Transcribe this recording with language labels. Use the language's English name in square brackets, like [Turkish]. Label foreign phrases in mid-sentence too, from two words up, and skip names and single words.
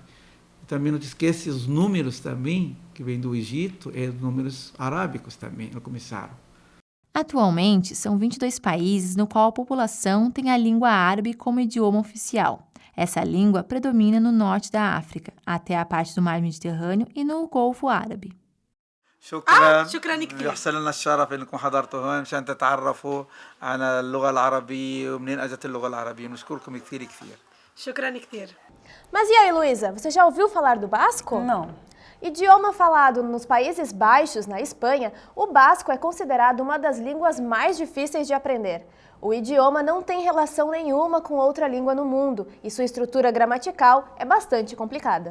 [Portuguese] Também não te esquece os números também, que vêm do Egito, números arábicos também, no começaram. Atualmente, são 22 países no qual a população tem a língua árabe como idioma oficial. Essa língua predomina no norte da África, até a parte do mar Mediterrâneo e no Golfo Árabe. [Arabic] شكرا كثير يحصل لنا الشرف انكم حضرتوا هون مشان تتعرفوا على اللغه العربيه ومنين اجت اللغه العربيه نشكركم كثير كثير شكرا كثير. [Portuguese] Mas e aí, Luísa, você já ouviu falar do basco? Não. Idioma falado nos Países Baixos, na Espanha, o basco é considerado uma das línguas mais difíceis de aprender. O idioma não tem relação nenhuma com outra língua no mundo e sua estrutura gramatical é bastante complicada.